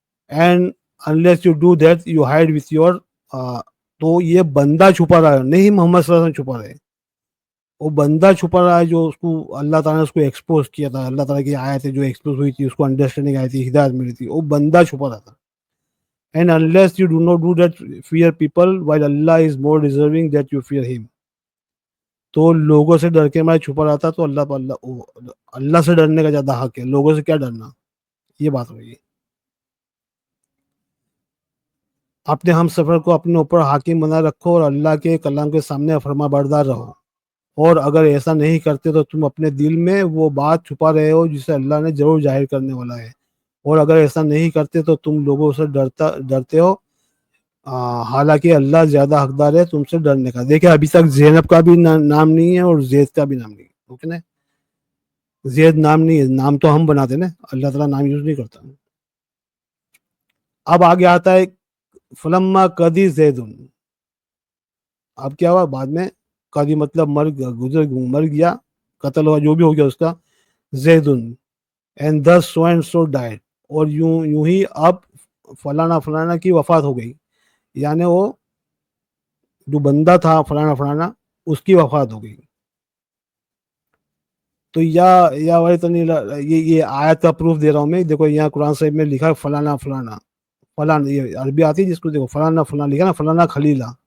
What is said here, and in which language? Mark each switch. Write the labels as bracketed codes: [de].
[en] and unless you do that you hide with your [ur] تو یہ بندہ چھپا رہا ہے، نہیں محمد صلی اللہ علیہ وسلم چھپا رہے. وہ بندہ چھپا رہا ہے جو اس کو اللہ تعالیٰ نے اس کو ایکسپوز کیا تھا، اللہ تعالیٰ کی آیتیں جو ایکسپوز ہوئی تھی، اس کو انڈرسٹینڈنگ آئی تھی، ہدایت ملی تھی، وہ بندہ چھپا رہا تھا. [en] And unless you do not do that fear people while Allah is more deserving that you fear him. [ur] تو لوگوں سے ڈر کے میں چھپا رہا تھا، تو اللہ سے ڈرنے کا زیادہ حق ہے، لوگوں سے کیا ڈرنا. یہ بات ہوئی. اپنے ہم سفر کو اپنے اوپر حاکم بنا رکھو اور اللہ کے کلام کے سامنے فرما بردار رہو. اور اگر ایسا نہیں کرتے تو تم اپنے دل میں وہ بات چھپا رہے ہو جسے اللہ نے ضرور ظاہر کرنے والا ہے. اور اگر ایسا نہیں کرتے تو تم لوگوں سے ڈرتے ہو، حالانکہ اللہ زیادہ حقدار ہے تم سے ڈرنے کا. دیکھیں ابھی تک زینب کا بھی نام نہیں ہے اور زید کا بھی نام نہیں ہے. اوکے نا، زید نام نہیں ہے، نام تو ہم بناتے نا، اللہ تعالیٰ نام یوز نہیں کرتا. اب آگے آتا ہے [ar] فلما قدی زیدن. [ur] اب کیا ہوا بعد میں؟ قدی مطلب مر گیا، قتل ہوا، جو بھی ہو گیا اس کا. [en] زیدن and thus so and so died. [ur] اور یوں ہی اب فلانا فلانا کی وفات ہو گئی، یعنی وہ جو بندہ تھا فلانا فلانا اس کی وفات ہو گئی. تو یہ آیت کا پروف دے رہا ہوں میں. دیکھو یہاں قرآن صاحب میں لکھا ہے فلانا فلانا فلانا، یہ عربی آتی ہے جس کو دیکھو فلانا فلانا لکھا نا، فلانا خلیلہ.